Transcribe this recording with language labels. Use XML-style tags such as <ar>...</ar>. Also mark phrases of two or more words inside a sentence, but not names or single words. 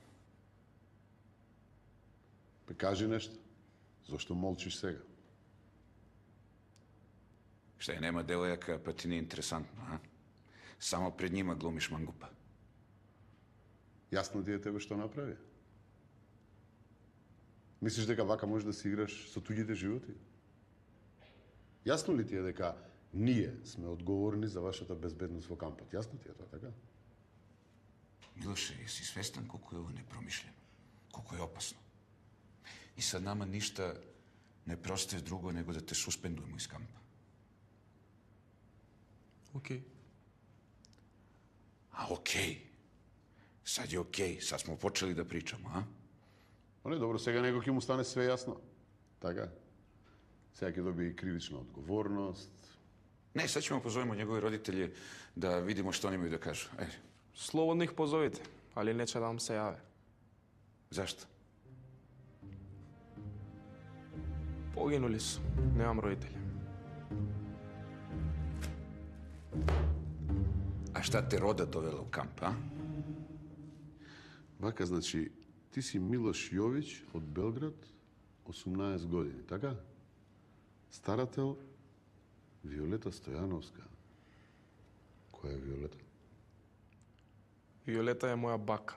<mk>Пе кажи нешто. Зошто молчиш сега?</mk> <sr>Šta je, nema devojaka, pa ti nije interesantno, a? Samo pred njima glumiš mangupa.</sr> <mk>Јасно ти е тебе што направи? Мислиш дека вака можеш да си играш со туѓите животи? Јасно ли ти е дека ние сме одговорни за вашата безбедност во кампот? Јасно ти е тоа, така? Милоше,</mk> <sr>jesi svestan koliko je ovo nepromišljeno? Koliko je opasno? I sad nama ništa ne preostaje drugo nego da te suspendujemo iz kampa.</sr> <mk>Окей.</mk> <sr>A okej. Sad je okej. Sad smo počeli da pričamo, a?</sr> <mk>Но не, добро, сега него ќе му стане све јасно. Така? Сега ќе доби и кривична одговорност.</mk> <sr>Ne, sad ćemo pozovemo njegove roditelje da vidimo što oni imaju da kažu. Ajde. Слободно их позовите, али не че да вам се јаве. Zašto? Погинули су.</sr> <mk>Немам родители.</mk> <sr>A šta te roda dovela u kamp, a?</sr> <mk>Вака, значи, ти си Милош Јовиć од Белград, 18 години, така? Старател Виолета Стојановска. Која е Виолета? Виолета е моја бака.</mk>